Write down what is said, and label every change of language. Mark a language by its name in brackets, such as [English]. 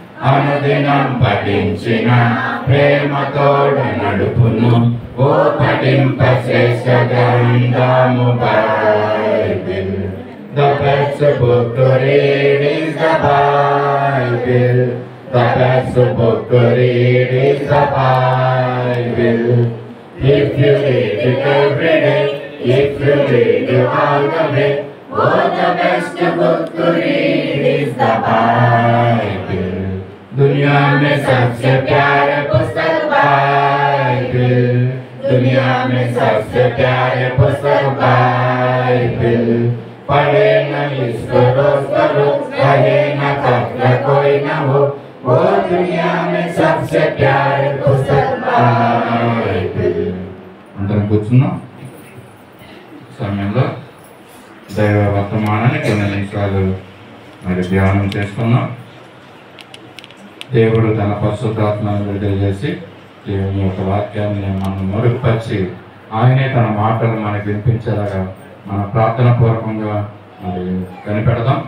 [Telugu] అనుదినం పఠించిన ప్రేమతోడు నడుపును ఓ పఠింపశ్రేష్ఠ గ్రంథము Bible. [English] The best book to read is the Bible. The best book to read is the Bible. If you read it every day, if you read it all the way, oh, the best book to read is the Bible. [Hindi] दुनिया में सबसे प्यारे पुस्तक Bible, दुनिया में सबसे प्यारे पुस्तक बाइबल. पढ़े न इसको रोज करो, कहे न कब कोई न हो, वो दुनिया में सबसे प्यारे पुस्तक बाइबल. [Telugu] అందరం కూర్చున్నాం. సమయంలో దైవ వర్తమానాన్ని కొన్ని నిమిషాలు మరి ధ్యానం చేసుకున్నాం. దేవుడు తన పరిశుద్ధాత్మను విడుదల చేసి దేవుని యొక్క వాక్యాన్ని మనం మెరుగుపరిచి ఆయనే తన మాటలు మనకు వినిపించేలాగా మన ప్రార్థన పూర్వకంగా మరి కనిపెడదాం.